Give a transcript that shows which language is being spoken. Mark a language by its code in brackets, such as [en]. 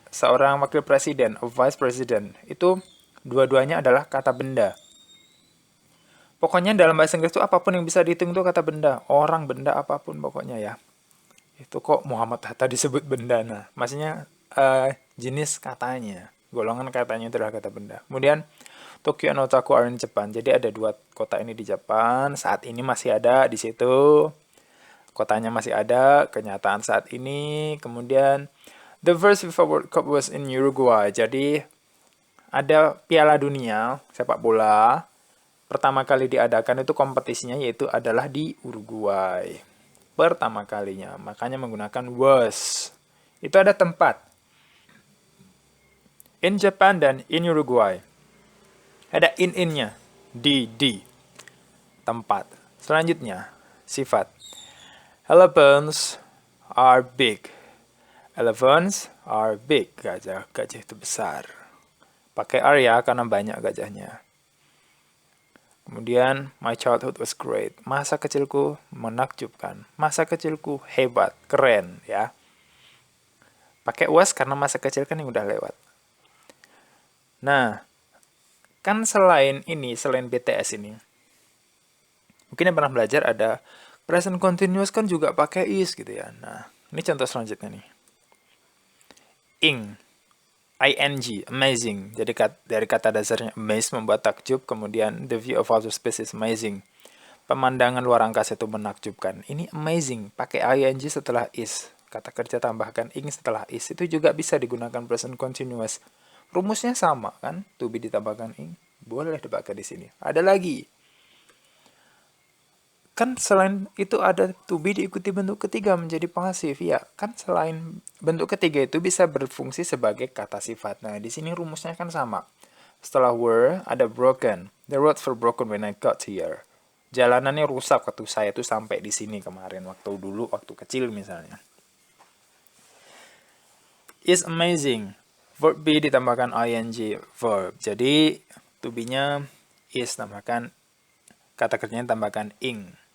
[id] Seorang wakil presiden, [en] a vice president, [id] itu dua-duanya adalah kata benda. Pokoknya dalam bahasa Inggris itu apapun yang bisa dihitung itu kata benda. Orang, benda, apapun pokoknya ya. Itu kok Muhammad Hatta disebut benda. Nah, maksudnya jenis katanya. Golongan katanya itu adalah kata benda. [en] Kemudian, Tokyo and Osaka are in Japan. [id] Jadi ada dua kota ini di Jepang. Saat ini masih ada di situ. Kotanya masih ada. Kenyataan saat ini. [en] Kemudian, the first FIFA World Cup was in Uruguay. [id] Jadi, ada Piala Dunia sepak bola. Pertama kali diadakan itu kompetisinya yaitu adalah di Uruguay. Pertama kalinya. Makanya menggunakan was. Itu ada tempat. [en] In Japan [id] dan [en] in Uruguay. [id] Ada in-nya. Di. Tempat. Selanjutnya. Sifat. [en] Elephants are big. Elephants are big. [id] Gajah itu besar. Pakai are ya karena banyak gajahnya. [en] Kemudian, my childhood was great. [id] Masa kecilku menakjubkan. Masa kecilku hebat, keren ya. Pakai was karena masa kecil kan yang udah lewat. Nah, kan selain BTS ini, mungkin yang pernah belajar ada present continuous kan juga pakai is gitu ya. Nah, ini contoh selanjutnya nih. [en] ing, amazing. [id] Jadi dari kata dasarnya [en] amaze, [id] membuat takjub, kemudian [en] the view of outer space is amazing. [id] Pemandangan luar angkasa itu menakjubkan. Ini amazing, pakai ing setelah is. Kata kerja tambahkan ing setelah is. Itu juga bisa digunakan present continuous. Rumusnya sama kan? To be ditambahkan ing. Boleh dipakai di sini. Ada lagi. Kan selain itu ada to be diikuti bentuk ketiga menjadi pasif. Ya, kan selain bentuk ketiga itu bisa berfungsi sebagai kata sifat. Nah, di sini rumusnya kan sama. Setelah were, ada broken. [en] The roads were broken when I got here. [id] Jalanannya rusak waktu saya tuh sampai di sini kemarin. Waktu kecil misalnya. [en] Is amazing. Verb be [id] ditambahkan [en] ing verb. [id] Jadi, to be-nya is tambahkan, kata kerjanya tambahkan ing.